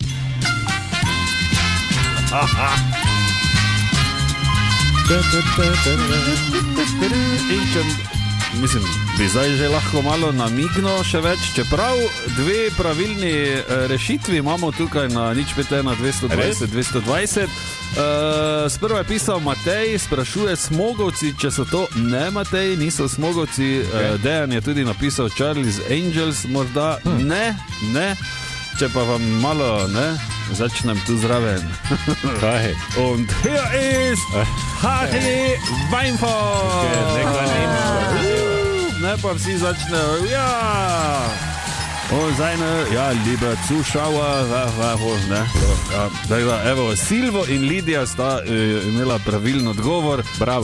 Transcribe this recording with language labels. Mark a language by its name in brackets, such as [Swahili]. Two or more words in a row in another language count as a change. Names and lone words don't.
[Slovenian] In če, mislim, bi zdaj že lahko malo namigno še več, čeprav dve pravilni rešitvi imamo tukaj na 051 220 220. Sprva je pisal Matej, sprašuje Smogovci, če so to. Ne, Matej, niso Smogovci. Dejan je tudi napisal Charlie's Angels, morda. Ne. Če pa vam malo, začnem tu zraven. [German] Und hier ist Harry Weinfurt. [Slovenian] Ne pa vsi začnejo, [German] Und seine, liebe Zuschauer, [Slovenian] evo, Silvo in Lidija sta imela pravilno odgovor. Bravo,